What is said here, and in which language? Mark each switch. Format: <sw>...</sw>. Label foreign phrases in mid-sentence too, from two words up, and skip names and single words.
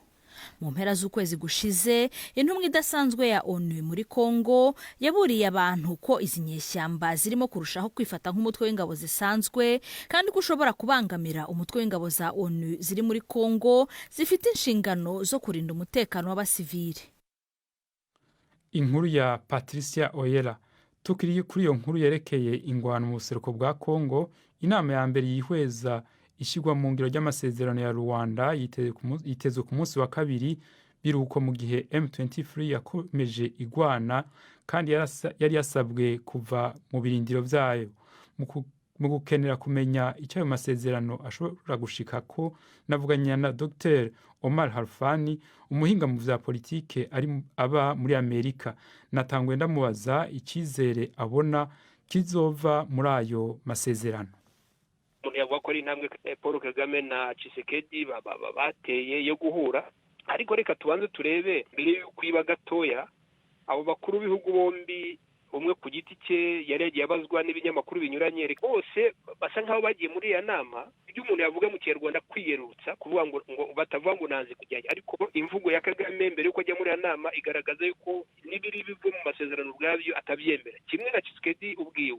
<rw>Mu mpera z'ukwezi gushize, intumwa idasanzwe ya ONU muri Kongo yaburiye abantu ko izi nyeshyamba zirimo kurushaho kwifata nk'umutwe w'ingabo zisanzwe, kandi ko ushobora kubangamira umutwe w'ingabo za ONU ziri muri Kongo zifite inshingano zo kurinda umutekano w'abasivili. Inkuru ya Patricia Oyela.</rw> <rn>Tukiriye kuri iyo nkuru yerekeye ingwano mu buseruko bwa Kongo, inama ya mbere yihweza ishyirwa mu ngiro ry'amasezerano ya Rwanda yitezwe ku munsi wa kabiri biruko mu gihe M23 yakomeje igwana kandi yari yasabwe kuva mu birindiro vyayo mu gukenera kumenya icyo ayo masezerano ashobora gushika ko navuganye na Dr Omar Harfani umuhinga mu vya politike aba muri Amerika natangwe ndamubaza ikizere abona kizova muri ayo masezerano.</rn> <rw>Umuntu yavuga ko ari intambwe Paul Kagame na Tshisekedi bateye yo guhura, ariko reka tubanze turebe mbere yo kwiba gatoya abo bakuru b'ibihugu bombi umwe ku giti cye yaregiye abazwa n'ibinyamakuru binyuranye bose basa nkaho bagiye muri ya nama ibyo umuntu yavuga mu Kinyarwanda kwiyerutsa kuvuga ngo batavuga ngo nanze kujyayo, ariko imvugo ya Kagame mbere yuko ajya muri ya nama igaragaza yuko n'ibiri bivuye mu masezerano ubwabyo atabyemera kimwe na Tshisekedi ubwiwe.</rw>